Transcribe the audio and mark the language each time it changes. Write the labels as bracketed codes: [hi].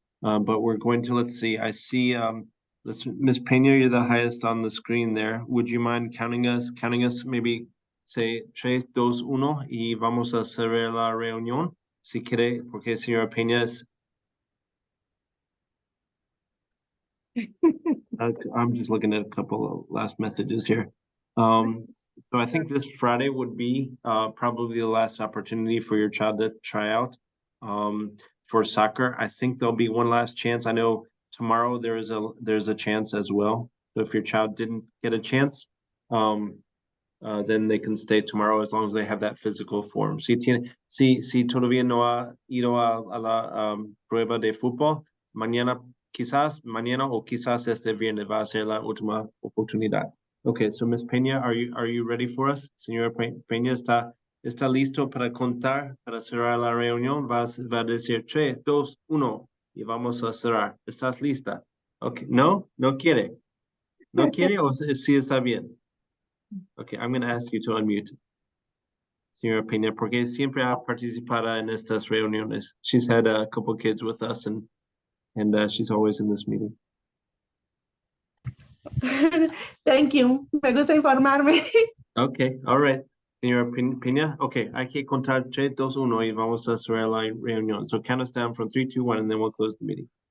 [en] But we're going to, let's see. I see Ms. Pena, you're the highest on the screen there. Would you mind counting us? Maybe say [es] 3, 2, 1 y vamos a cerrar la reunión. Si quiere, porque señora Pena es. [en] I'm just looking at a couple of last messages here. So I think this Friday would be probably the last opportunity for your child to try out for soccer. I think there'll be one last chance. I know tomorrow there's a chance as well. So if your child didn't get a chance, then they can stay tomorrow as long as they have that physical form. [es] Si todavía no ha ido a la prueba de fútbol, quizás mañana o quizás este viernes va a ser la última oportunidad. [en] Okay, so Ms. Peña, are you ready for us? [es] Señora Peña, ¿está listo para contar, para cerrar la reunión? Va a decir 3, 2, 1 y vamos a cerrar. ¿Estás lista? Okay, no quiere. ¿No quiere o sí está bien? [en] Okay, I'm going to ask you to unmute. [es] Señora Peña, porque siempre ha participado en estas reuniones. [en] She's had a couple kids with us and she's always in this meeting. Thank you. [es] Me gusta informarme. [en] Okay, all right. [es] Señora Peña, okay, hay que contar 3, 2, 1 y vamos a cerrar la reunión. [en] So count us down from 3, 2, 1 and then we'll close the meeting.